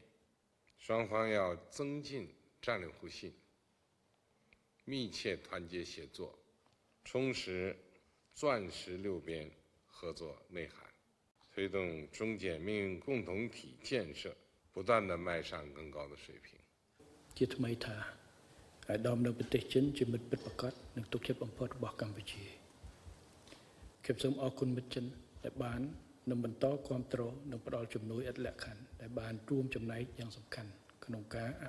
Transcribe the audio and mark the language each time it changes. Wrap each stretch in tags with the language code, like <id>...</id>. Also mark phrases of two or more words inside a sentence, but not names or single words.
<zh>双方要增进战略互信，密切团结协作，充实钻石六边合作内涵，推动中柬命运共同体建设不断地迈上更高的水平。</zh> <km>ជាថ្មីថាអាដាមនៅប្រទេសចិនជាមិត្តពិតប្រាកដនិងទុកចិត្តបំផុតរបស់កម្ពុជាខ្ញុំសូមអរគុណមិត្តចិនដែលបាន នឹងបន្តគាំទ្រនិងផ្តល់ជំនួយឥតលក្ខខណ្ឌដែលបានរួមចំណែកយ៉ាងសំខាន់ក្នុងការអ</km>